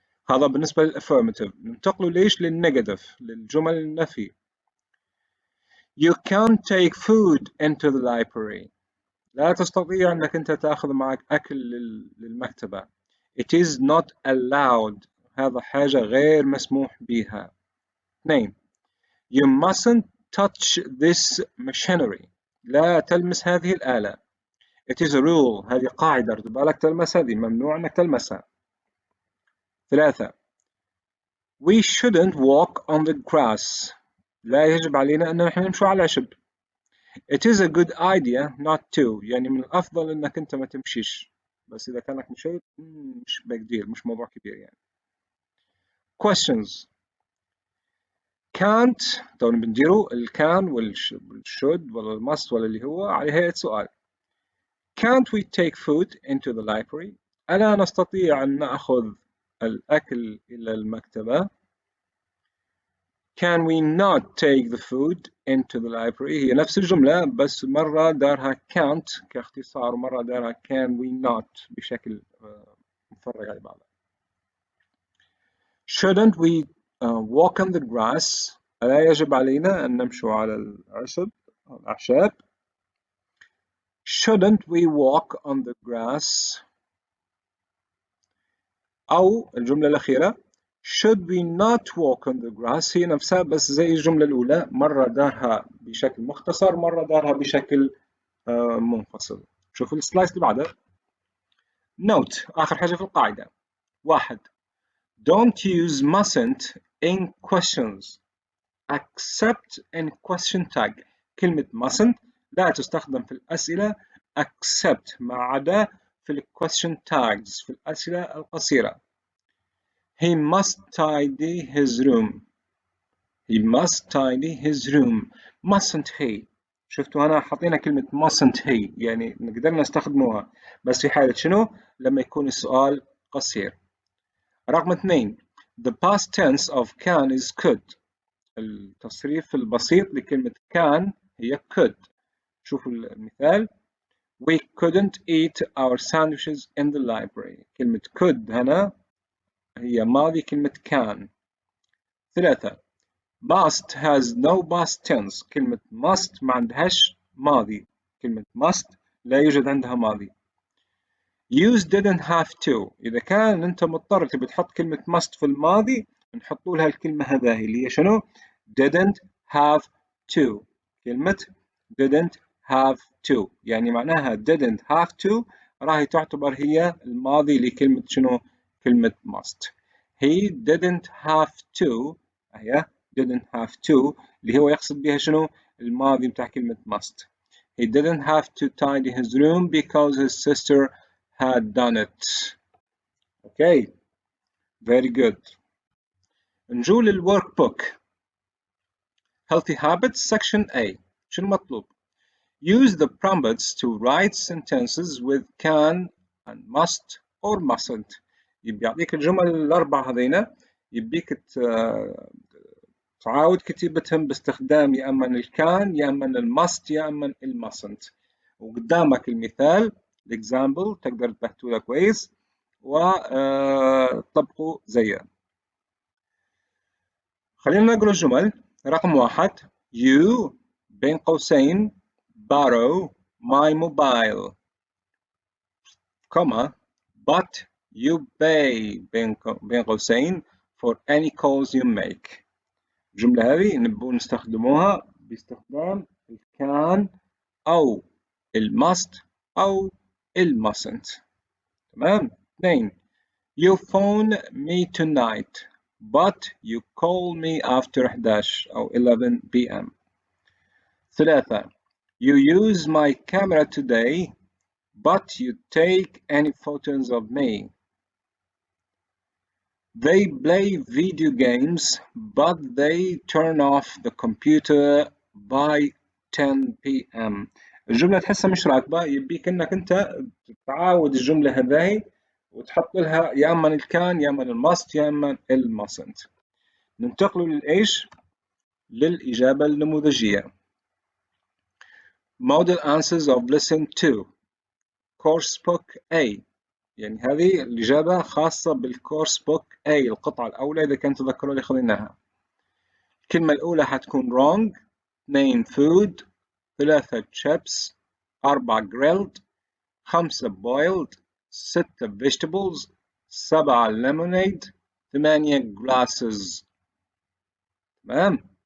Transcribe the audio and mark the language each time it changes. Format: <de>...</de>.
<ar>هذا بالنسبة للأفيرماتيف. ننتقلوا ليش؟ للنيجاتيف، للجمل النفي.</ar> <en>You can't take food into the library،</en> <ar>لا تستطيع أنك أنت تأخذ معك أكل للمكتبة.</ar> <en>It is not allowed،</en> <ar>هذا حاجة غير مسموح بها.</ar> <en>2 You mustn't touch this machinery،</en> <ar>لا تلمس هذه الآلة.</ar> <en>It is a rule،</en> <ar>هذه قاعدة، بالك تلمس هذه، ممنوع أنك تلمسها. 3</ar> <en>We shouldn't walk on the grass،</en> <ar>لا يجب علينا أن نحن نمشي على العشب.</ar> <en>It is a good idea not to،</en> <ar>يعني من الأفضل أنك أنت ما تمشيش، بس إذا كانك مشيت مش</ar> <en>big deal،</en> <ar>مش موضوع كبير يعني.</ar> <en>Questions.</en> <ar>can't طبعا بنديروا الكان والشود ولا الماست ولا اللي هو على هيئة سؤال.</ar> <en>Can't we take food into the library؟</en> <ar>ألا نستطيع أن نأخذ الأكل إلى المكتبة؟</ar> <en>Can we not take the food into the library؟</en> <ar>هي نفس الجملة بس مرة دارها can't كاختصار ومرة دارها</ar> <en>can we not</en> <ar>بشكل مفرغ على بعضها.</ar> <en>Shouldn't we walk on the grass؟</en> <ar>ألا يجب علينا أن نمشي على الأعشاب؟ Shouldn't we walk on the grass؟ أو الجملة الأخيرة</ar> <en>should we not walk on the grass</en> <ar>هي نفسها بس زي الجملة الأولى مرة دارها بشكل مختصر مرة دارها بشكل منفصل. شوفوا السلايس اللي بعدها. note آخر حاجة في القاعدة.</ar> <en>1 don't use mustn't in questions except in question tag.</en> <ar>كلمة</ar> <en>mustn't</en> <ar>لا تستخدم في الأسئلة except ما عدا في ال question tags في الأسئلة القصيرة.</ar> <en>He must tidy his room. He must tidy his room. Mustn't he.</en> <ar>شفتوا هنا حطينا كلمة</ar> <en>mustn't he</en> <ar>يعني نقدر نستخدموها بس في حالة شنو؟ لما يكون السؤال قصير.</ar> <en>رقم 2 The past tense of can is could.</en> <ar>التصريف البسيط لكلمة can هي could. شوفوا المثال.</ar> <en>We couldn't eat our sandwiches in the library.</en> <ar>كلمة could هنا هي ماضي كلمة can.</ar> <en>3 must has no past tense.</en> <ar>كلمة must ما عندهاش ماضي. كلمة must لا يوجد عندها ماضي.</ar> <en>use didn't have to.</en> <ar>إذا كان أنت مضطر تبي تحط كلمة must في الماضي نحطوا لها الكلمة هذه اللي هي شنو؟</ar> <en>didn't have to.</en> <ar>كلمة</ar> <en>didn't have to</en> <ar>يعني معناها didn't have to راهي تعتبر هي الماضي لكلمة شنو؟ كلمة must.</ar> <en>He didn't have to</en> <ar>هي</ar> <en>didn't have to</en> <ar>اللي هو يقصد بها شنو؟ الماضي بتاع كلمة must.</ar> <en>He didn't have to tidy his room because his sister had done it. Okay, very good.</en> <ar>نجو للworkbook.</ar> <en>Healthy habits section A.</en> <ar>شو المطلوب؟</ar> <en>Use the prompts to write sentences with can and must or mustn't.</en> <ar>يبي يعطيك الجمل الأربعة هذينا يبيك تعاود كتيبتهم باستخدام يا أما الكان يا أما المست يا أما المustn't. وقدامك المثال example تقدر تبحثوا له كويس وطبقوا زيه. خلينا نقرأ الجمل.</ar> <en>رقم 1 you</en> <ar>بين قوسين</ar> <en>borrow my mobile comma but you pay بين قوسين for any calls you make.</en> <ar>الجملة هذه نبغى نستخدموها باستخدام الكان أو المست أو المustn't. تمام.</ar> <en>2 you phone me tonight but you call me after 11 أو 11 p.m. 3 you use my camera today but you take any photos of me. They play video games but they turn off the computer by 10 p.m.</en> <ar>الجملة تحسها مش راكبة يبيك انك انت تعاود الجملة هذه وتحط لها يا اما الكان يا اما المست يا اما المustn't. ننتقل للايش؟ للإجابة النموذجية.</ar> <en>Model answers of lesson 2 course book A.</en> <ar>يعني هذه الإجابة خاصة بالكورس بوك A القطعة الأولى إذا كنت تذكروا اللي خذيناها. الكلمة الأولى حتكون wrong.</ar> <en>2 food 3 chips 4 grilled 5 boiled 6 vegetables 7 lemonade 8 glasses. تمام.</en>